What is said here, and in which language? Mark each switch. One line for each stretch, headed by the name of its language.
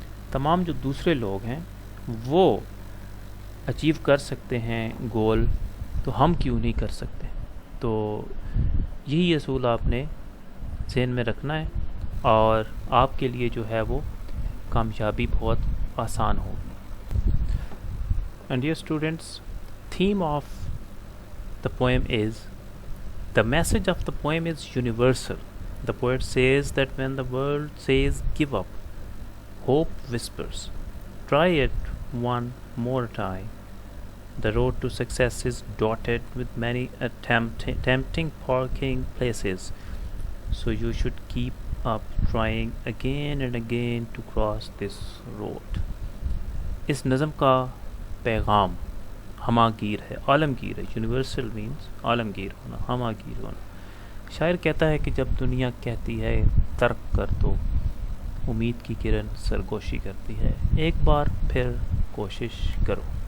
Urdu: تمام جو دوسرے لوگ ہیں وہ اچیو کر سکتے ہیں گول، تو ہم کیوں نہیں کر سکتے. تو یہی اصول آپ نے ذہن میں رکھنا ہے، اور آپ کے لیے جو ہے وہ کامیابی بہت آسان ہوگی.
English: And dear students, theme of the poem is, the message of the poem is universal. The poet says that when the world says give up, hope whispers, try it one more time. The road to success is dotted with many tempting parking places, so you should keep up trying again and again to cross this road.
Urdu: اس نظم کا پیغام ہماگیر ہے، عالمگیر ہے.
English: universal means
Urdu: عالمگیر ہونا، ہماگیر ہونا. شاعر کہتا ہے کہ جب دنیا کہتی ہے ترک کر دو، امید کی کرن سرگوشی کرتی ہے، ایک بار پھر کوشش کرو.